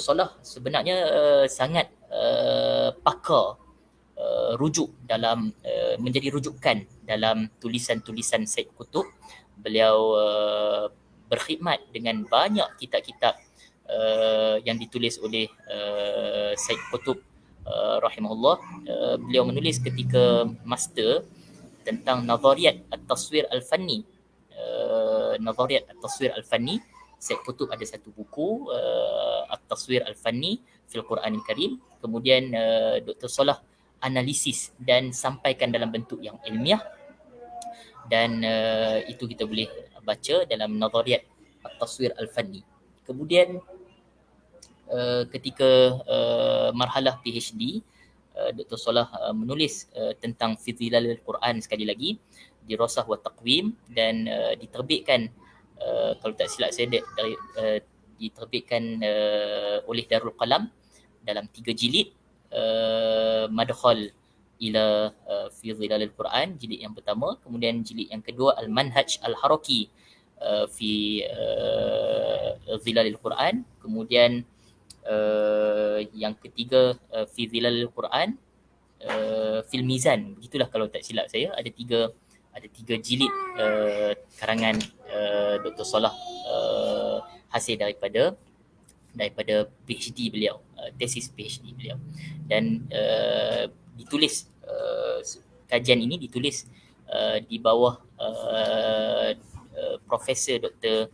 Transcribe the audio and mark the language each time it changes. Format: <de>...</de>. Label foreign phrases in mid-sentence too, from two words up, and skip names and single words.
<ms>Solah sebenarnya sangat pakar rujuk dalam menjadi rujukan dalam tulisan-tulisan Said Qutub. Beliau berkhidmat dengan banyak kitab-kitab yang ditulis oleh Said Qutub rahimahullah. Beliau menulis ketika master tentang Nazariyat At-Taswir Al-Fanni. Nazariyat At-Taswir Al-Fanni, Said Qutub ada satu buku At-Taswir Al-Fanni fil Quranil Karim. Kemudian Dr. Solah analisis dan sampaikan dalam bentuk yang ilmiah, dan itu kita boleh baca dalam Nazariyat At-Taswir Al-Fanni. Kemudian ketika marhalah PhD, Dr. Solah menulis tentang Fidhilal Al-Quran sekali lagi, Dirasah wa Taqwim, dan diterbitkan kalau tak silap saya diterbitkan oleh Darul Qalam dalam 3 jilid, Madkhal ila fi Zilal Al-Quran jilid yang pertama, kemudian jilid yang kedua Al-Manhaj Al-Haraki fi Zilal Al-Quran, kemudian yang ketiga fi Zilal Al-Quran fil Mizan. Begitulah kalau tak silap saya, ada tiga jilid karangan Dr. Solah hasil daripada PhD beliau, tesis PhD beliau, dan ditulis kajian ini ditulis di bawah Profesor Dr.</ms>